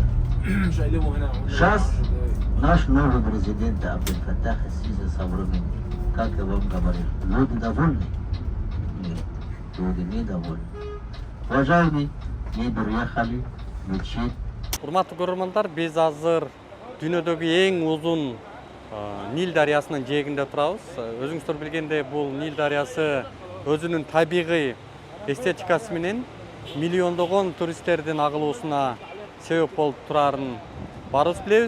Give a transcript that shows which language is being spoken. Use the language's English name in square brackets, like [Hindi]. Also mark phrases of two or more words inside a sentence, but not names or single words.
[Russian] Сейчас наш новый президент Абдельфаттах Сиси современник, как я вам говорил, люди довольны? Нет, люди недовольны. Уважаемые, мы приехали в мечеть. [Kyrgyz] Урматтуу көрөрмандар, биз азыр дүйнөдөгү эң узун Нил дарыясынын жээгинде турабыз. Өзүңүздөр билгендей, бул Нил дарыясы өзүнүн табигый эстетикасы менен миллиондогон туристтердин агылуусуна себеп болуп турарын баарыбыз билебиз.